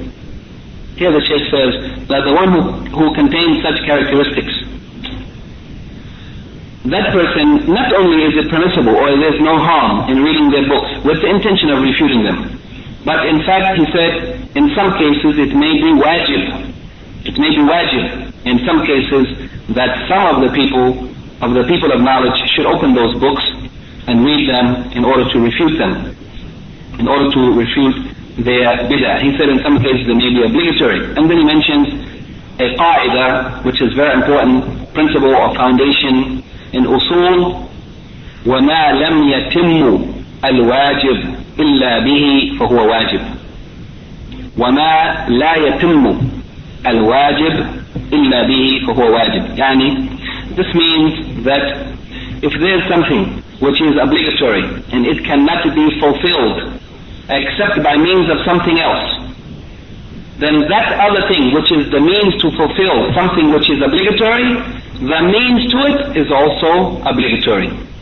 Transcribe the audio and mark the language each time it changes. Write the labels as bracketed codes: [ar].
[en] Here the Shaykh says that the one who contains such characteristics, that person, not only is it permissible or there's no harm in reading their books with the intention of refuting them, but in fact he said in some cases it may be wajib. It may be wajib in some cases that some of the people of knowledge should open those books and read them in order to refute them, in order to refute their bid'ah. He said in some cases it may be obligatory. And then he mentions a qa'ida, which is very important principle or foundation in usul, [ar] وَمَا لَمْ يَتِمُّ الْوَاجِبُ إِلَّا بِهِ فَهُوَ وَاجِبُ وَمَا لَا يَتِمُّ الْوَاجِبُ إِلَّا بِهِ فَهُوَ وَاجِبُ. [en] Yani, this means that if there is something which is obligatory and it cannot be fulfilled except by means of something else, then that other thing which is the means to fulfill something which is obligatory, the means to it is also obligatory.